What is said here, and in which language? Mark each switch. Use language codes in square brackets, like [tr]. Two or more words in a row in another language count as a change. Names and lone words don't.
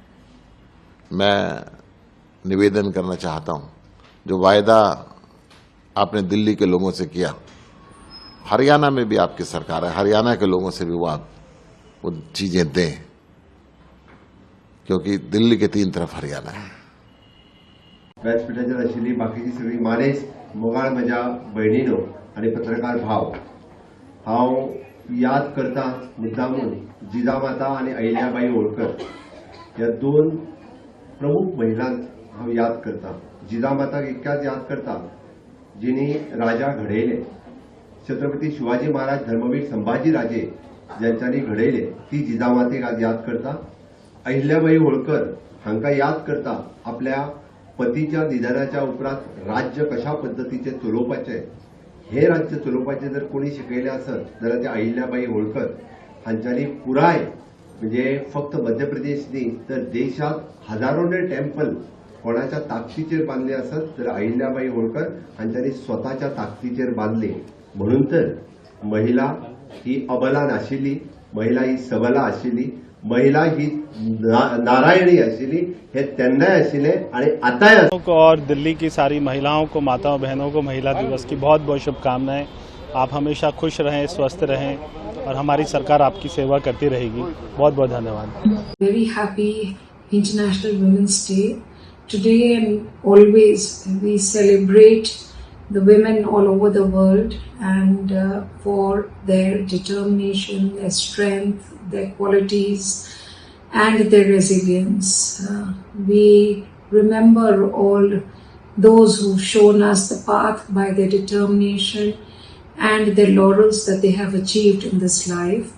[hi] मैं निवेदन करना चाहता हूं, जो वायदा आपने दिल्ली के लोगों से किया, हरियाणा में भी आपकी सरकार है, हरियाणा के लोगों से भी वो चीजें दें, क्योंकि दिल्ली के 3 तरफ हरियाणा है। [kok] व्यासपीठाचेर आशिल्ली बाकीची सगळी मानेस मोगाळ म्हज्या भयणीनो आनी पत्रकार भाव, हांव याद करता मुद्दामून जिजामाता आनी अहिल्याबाई होळकर ह्या 2 प्रमुख महिलांक हांव याद करता। जिजामाताक इतक्याच याद करता जिनी राजा घडयले, छत्रपती शिवाजी महाराज धर्मवीर संभाजी राजे ज्यांच्यानी घडयले, ती जिजामातेक आज याद करता। अहिल्याबाई होळकर हांकां याद करता आपल्या पतीच्या निधनाच्या उपरांत राज्य कशा पद्धतीचे चलोवपाचे, हे राज्य चलोवपाचे जर कोणी शिकयले आसत जाल्यार ते अहिल्याबाई होळकर हांच्यांनी पुराय, म्हणजे फक्त मध्य प्रदेश न्ही तर देशात हजारोने टेम्पल कोणाच्या ताकदीचेर बांधले आसत तर अहिल्याबाई होळकर हांच्यांनी स्वताच्या ताकदीचेर बांधले। म्हणून तर महिला ही अबला नाशिल्ली, महिला ही सबला आशिल्ली, महिला ही नारायणी आशिल्ली, हे तेन्नाय आशिल्ले आणि आताय। [hi] और दिल्ली की सारी महिलाओं को, माताओं बहनों को महिला दिवस की बहुत बहुत शुभकामनाएं। आप हमेशा खुश रहें, स्वस्थ रहें और हमारी सरकार आपकी सेवा करती रहेगी। बहुत बहुत धन्यवाद। [en] Very happy International Women's Day. Today and always we celebrate the women all over the world and for their determination, their strength, their qualities and their resilience. We remember all those who've shown us the path by their determination and their laurels that they have achieved in this life.